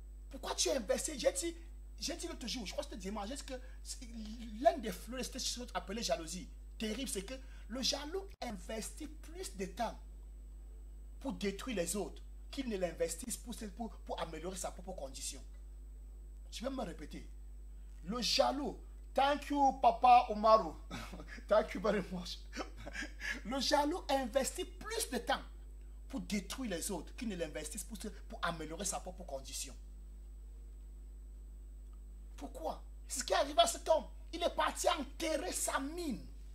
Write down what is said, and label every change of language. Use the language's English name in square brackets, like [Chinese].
[French] Pourquoi tu as investi? J'ai dit l'autre jour, je crois que c'était dimanche, que l'un des fleurs de cette chose appelée jalousie, terrible, c'est que le jaloux investit plus de temps pour détruire les autres qu'il ne l'investisse pour améliorer sa propre condition. Je vais me répéter. Le jaloux, [English] thank you Papa Omaru, thank you very much. [French] Le jaloux investit plus de temps pour détruire les autres qu'il ne l'investisse pour améliorer sa propre condition. Pourquoi? Ce qui est arrivé à cet homme, il est parti enterrer sa mine.